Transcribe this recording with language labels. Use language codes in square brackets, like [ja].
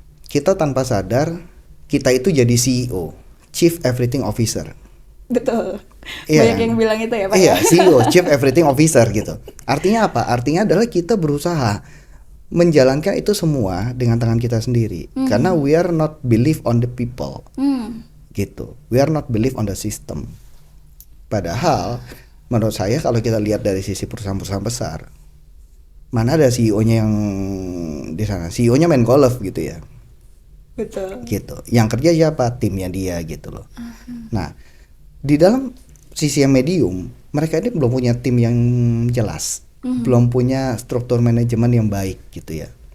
[id] Kita tanpa sadar kita itu jadi CEO, Chief Everything Officer. Betul. Iya. Banyak yang bilang itu ya Pak. Iya, CEO, Chief Everything Officer gitu. Artinya apa? Artinya adalah kita berusaha menjalankan itu semua dengan tangan kita sendiri. Karena [en] we are not believe on the people. [id] Gitu. [en] We are not believe on the system. [id] Padahal menurut saya kalau kita lihat dari sisi perusahaan-perusahaan besar, mana ada CEO-nya yang di sana? CEO-nya main golf gitu ya. Betul. Gitu. Yang kerja siapa? Timnya dia gitu loh. Nah, di dalam sisi yang medium, mereka ini belum punya tim yang jelas, belum punya struktur manajemen yang baik gitu ya.